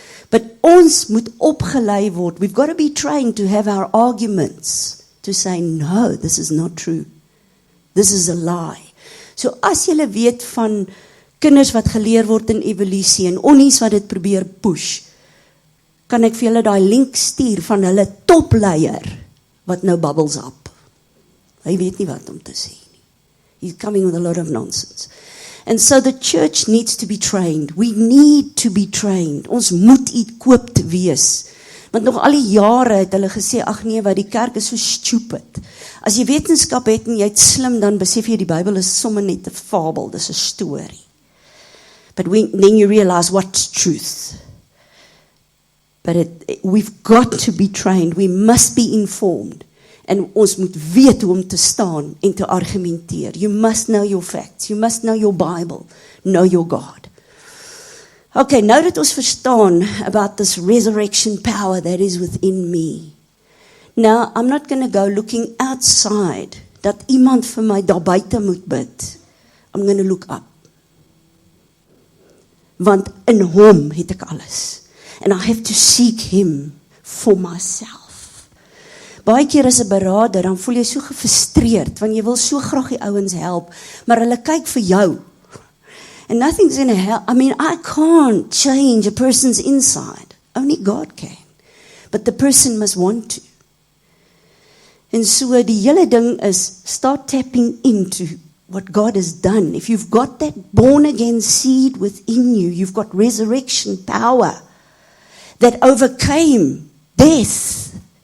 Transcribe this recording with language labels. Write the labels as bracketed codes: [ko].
[af] But ons moet opgelei word. [en] We've got to be trained to have our arguments, to say, no, this is not true. This is a lie. [af] So as julle weet van kinders wat geleer word in evolusie en onnies wat dit probeer push, kan ek vir julle daai link stuur van hulle topleier wat nou [en] bubbles up. [af] Hy weet nie wat om te sê nie. [en] He's coming with a lot of nonsense. And so the church needs to be trained. We need to be trained. [af] Ons moet equipped wees. Want nog al die jare het hulle gesê, ag nee, wat die kerk is so stupid. As jy wetenskap het en jy het slim, dan besef jy die Bybel is sommer net 'n fabel, dis 'n storie. [en] But then you realize what's truth. But we've got to be trained. We must be informed. [af] En ons moet weet hoe om te staan en te argumenteer. [en] You must know your facts. You must know your Bible. Know your God. Okay, [af] nou dat ons verstaan [en] about this resurrection power that is within me. Now, I'm not going to go looking outside, [af] dat iemand vir my daar buite moet bid. [en] I'm going to look up. [af] Want in hom het ek alles. [en] And I have to seek him for myself. [af] Baie keer as 'n beraader, dan voel jy so gefrustreerd, want jy wil so graag die ouens help, maar hulle kyk vir jou. [en] And nothing's going to help. I mean, I can't change a person's inside. Only God can. But the person must want to. [af] En so die hele ding is, [en] start tapping into what God has done. If you've got that born again seed within you, you've got resurrection power that overcame death.